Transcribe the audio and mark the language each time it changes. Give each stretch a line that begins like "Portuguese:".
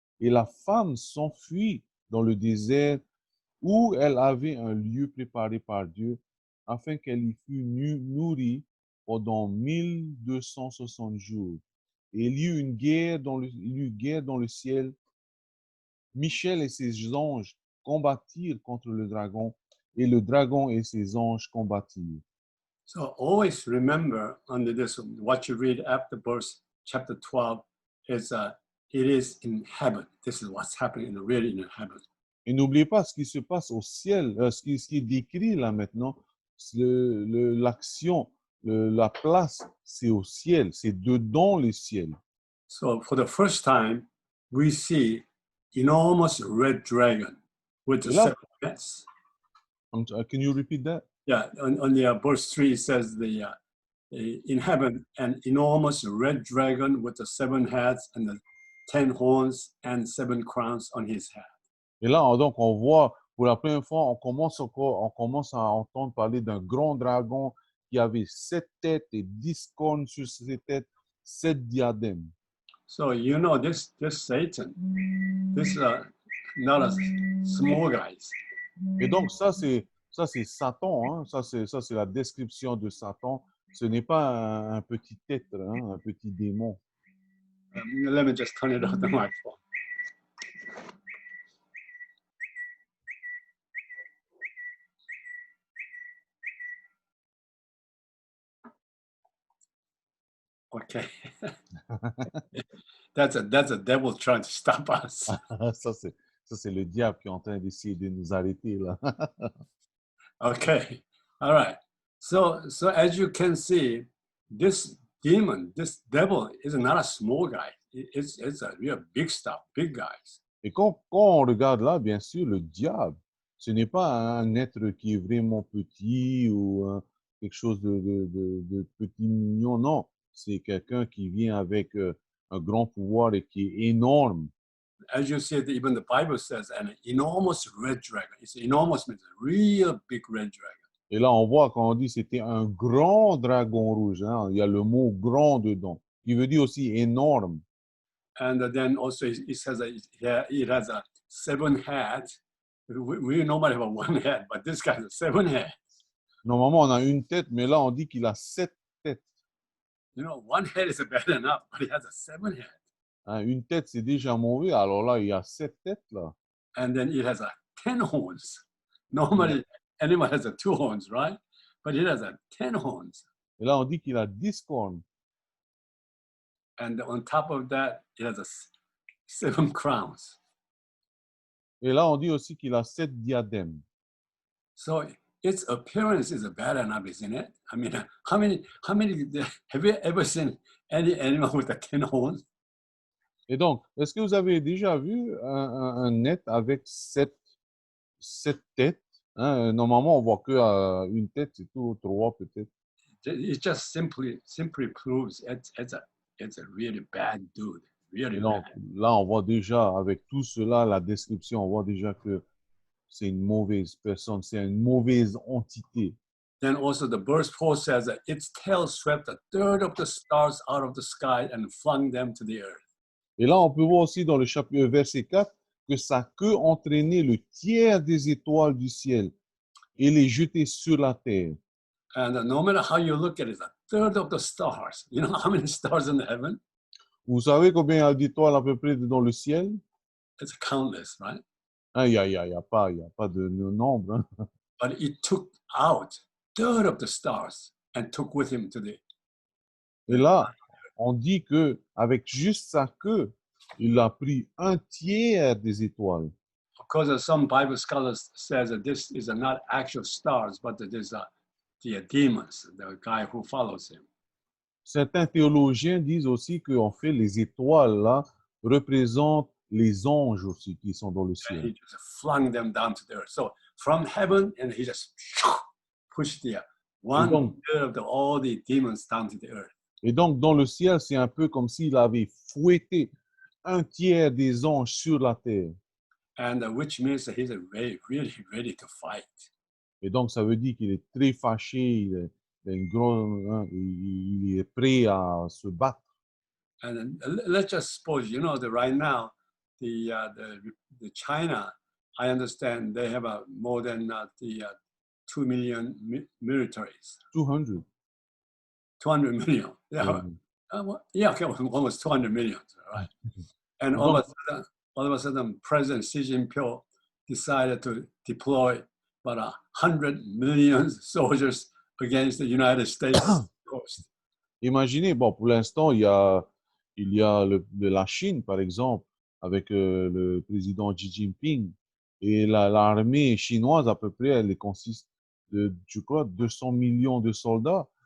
French: Et la femme s'enfuit dans le désert où elle avait un lieu préparé par Dieu afin qu'elle y fût nourrie pendant 1260 jours. Et il y eut il y eut guerre dans le ciel. Michel et ses anges combattirent contre le dragon, et le dragon et ses anges combattirent.
English: So always remember under this, what you read after verse chapter 12 is it is in heaven. This is what's happening really in heaven.
French: Et n'oubliez pas ce qui se passe au ciel, ce qui est décrit là maintenant, l'action, la place, c'est au ciel, c'est dedans le ciel.
English: So for the first time, we see enormous red dragon with the
French: Et là,
English: seven heads. can you repeat that? Yeah, on the verse 3 it says in heaven an enormous red dragon with the seven heads and the 10 horns and 7 crowns on his head.
French: Et là, donc, on voit, pour la première fois, on commence à entendre parler d'un grand dragon qui avait 7 têtes et 10 cornes sur ses têtes, 7 diadèmes.
English: So you know this Satan, this not a small guys.
French: Et donc, ça, c'est Satan, hein? Ça, c'est la description de Satan. Ce n'est pas un petit être, hein? Un petit démon.
English: Let me just turn it on the microphone. Okay. That's a devil trying to stop us.
French: Ça, c'est le diable qui est en train d'essayer de nous arrêter, là.
English: Okay. All right. So as you can see, this demon, this devil is not a small guy. It's a real big stuff, big guys.
French: Et quand on regarde là, bien sûr, le diable, ce n'est pas un être qui est vraiment petit ou quelque chose de petit mignon, non. C'est quelqu'un qui vient avec un grand pouvoir et qui est énorme.
English: As you see, even the Bible says an enormous red dragon. It's enormous means a real big red dragon.
French: Et là, on voit quand on dit c'était un grand dragon rouge, hein, il y a le mot grand dedans, qui veut dire aussi énorme.
English: And then also it says that it has a 7 heads. We normally have a 1 head, but this guy has a 7 heads.
French: Normalement, on a une tête, mais là, on dit qu'il a 7 têtes.
English: You know, 1 head is bad enough, but he has a 7 head.
French: Hein, une tête, c'est déjà mauvais. Alors là, il y a 7 têtes, là.
English: And then it has a 10 horns. Normally, animal has a 2 horns, right? But it has a 10 horns.
French: Et là, on dit qu'il a 10 cornes.
English: And on top of that, it has a 7 crowns.
French: Et là, on dit aussi qu'il a 7 diadèmes.
English: So its appearance is bad enough, isn't it? I mean, how many have you ever seen any animal with a 10 horns?
French: Et donc, est-ce que vous avez déjà vu un être avec 7 têtes? Hein? Normalement, on voit qu'une tête, c'est tout, 3 peut-être.
English: It just simply proves it's a really bad dude. Really
French: Et donc,
English: bad.
French: là, on voit déjà, avec tout cela, la description, on voit déjà que c'est une mauvaise personne, c'est une mauvaise entité.
English: Then also the verse 4 says that its tail swept a third of the stars out of the sky and flung them to the earth.
French: Et là, on peut voir aussi dans le chapitre verset 4 que sa queue entraînait le tiers des étoiles du ciel et les jetait sur la terre.
English: And no matter how you look at it, a third of the stars. You know how many stars in the heaven?
French: Vous savez combien il y a d'étoiles à peu près dans le ciel?
English: It's countless, right?
French: Hein, il y a pas de nombre. Hein.
English: But it took out third of the stars and took with him to the.
French: Et là, on dit que avec juste sa queue, il a pris un tiers des étoiles.
English: Of course, some Bible scholars says that this is not actual stars, but it is the demons, the guy who follows him.
French: Certains théologiens disent aussi qu'en fait, les étoiles là représentent les anges aussi qui sont dans le
English: And
French: ciel.
English: he just flung them down to the earth. So from heaven, and he just pushed the one third of all the demons down to the earth.
French: Et donc, dans le ciel, c'est un peu comme s'il avait fouetté un tiers des anges sur la terre.
English: And which means that he's really ready to fight.
French: Et donc, ça veut dire qu'il est très fâché, il est prêt à se battre.
English: And let's just suppose, you know, that right now the China, I understand they have more than 2 million militaries. 200. 200 million. Yeah, yeah, okay, almost 200 million, right? And all of a sudden, President Xi Jinping decided to deploy about 100 million soldiers against the United States coast.
French: Imaginez, bon, pour l'instant, il y a de la Chine, par exemple, avec le président Xi Jinping. Et l'armée chinoise, à peu près, elle consiste de, je crois, 200 millions de soldats.